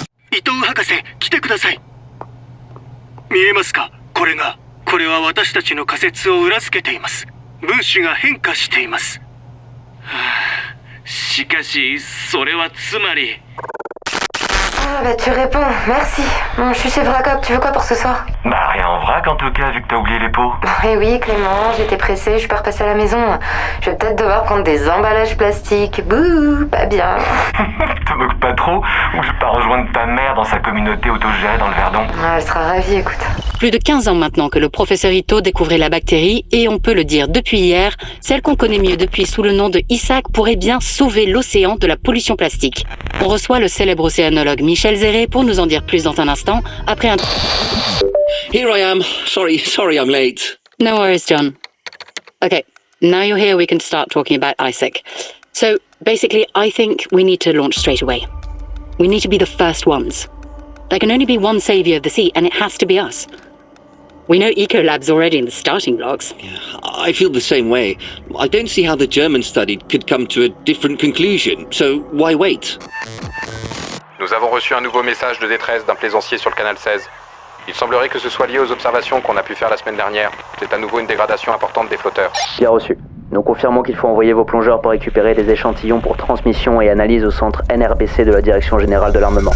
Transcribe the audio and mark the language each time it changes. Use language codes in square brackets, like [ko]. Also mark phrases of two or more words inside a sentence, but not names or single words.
[ja] 伊藤博士、来てください。見えますか？これは私たちの仮説を裏付けています。分子が変化しています。しかし、それはつまり。 [fr] Ah bah tu réponds, merci. Je suis chez Vracop, tu veux quoi pour ce soir? Bah rien en vrac en tout cas vu que t'as oublié les pots. Eh oui Clément, j'étais pressée, je suis pas repassée à la maison. Je vais peut-être devoir prendre des emballages plastiques. Bouh, pas bien. Te moques pas trop ou je pars rejoindre ta mère dans sa communauté autogérée dans le Verdon. Ah, elle sera ravie, écoute. Plus de 15 ans maintenant que le professeur Ito découvrait la bactérie et on peut le dire depuis hier, celle qu'on connaît mieux depuis sous le nom de ISAC pourrait bien sauver l'océan de la pollution plastique. On reçoit le célèbre océanologue Michel Zéré pour nous en dire plus dans un instant après un... [en] Here I am. Sorry I'm late. No worries, John. Okay, now you're here we can start talking about ISAC. So basically I think we need to launch straight away. We need to be the first ones. There can only be one saviour of the sea and it has to be us. We know Ecolab's already in the starting blocks. Yeah, I feel the same way. I don't see how the German study could come to a different conclusion, so why wait? [fr] Nous avons reçu un nouveau message de détresse d'un plaisancier sur le canal 16. Il semblerait que ce soit lié aux observations qu'on a pu faire la semaine dernière. C'est à nouveau une dégradation importante des flotteurs. Bien reçu. Nous confirmons qu'il faut envoyer vos plongeurs pour récupérer les échantillons pour transmission et analyse au centre NRBC de la Direction Générale de l'Armement.